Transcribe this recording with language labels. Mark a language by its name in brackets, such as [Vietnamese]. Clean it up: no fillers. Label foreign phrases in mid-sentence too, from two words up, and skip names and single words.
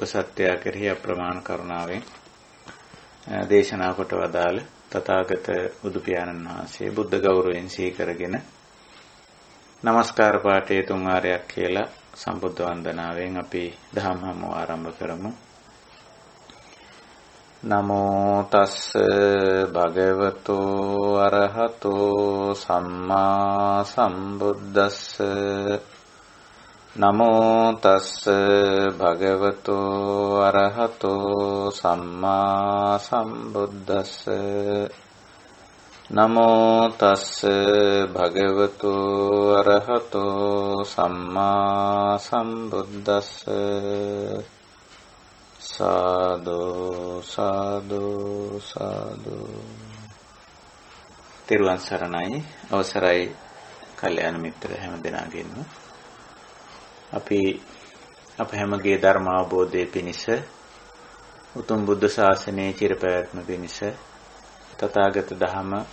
[Sinhala] සත්‍යය කෙරෙහි අප්‍රමාණ කරුණාවෙන් දේශනා කොට වදාළ තථාගත බුදු පියාණන් වහන්සේ බුද්ධ ගෞරවයෙන් සිහි කරගෙන নমස්කාර පාඨයේ තුන් වාරයක් කියලා සම්බුද්ධ වන්දනාවෙන් අපි දහම් හමුව ආරම්භ කරමු [Pali] නමෝ තස්ස භගවතෝ අරහතෝ සම්මා සම්බුද්දස්ස නමෝ තස්ස භගවතෝ අරහතෝ සම්මා සම්බුද්දස්ස නමෝ තස්ස භගවතෝ අරහතෝ සම්මා සම්බුද්දස්ස සාදු සාදු සාදු [Sinhala] තිරුවන් සරණයි අවසරයි කල්යාණ මිත්‍ර හැම දෙනාගෙන්ම අපි අප හැමගේ ධර්ම අවබෝධයේ පිණිස උතුම් බුද්ධ ශාසනයේ චිරපැවැත්ම පිණිස තථාගත ධහම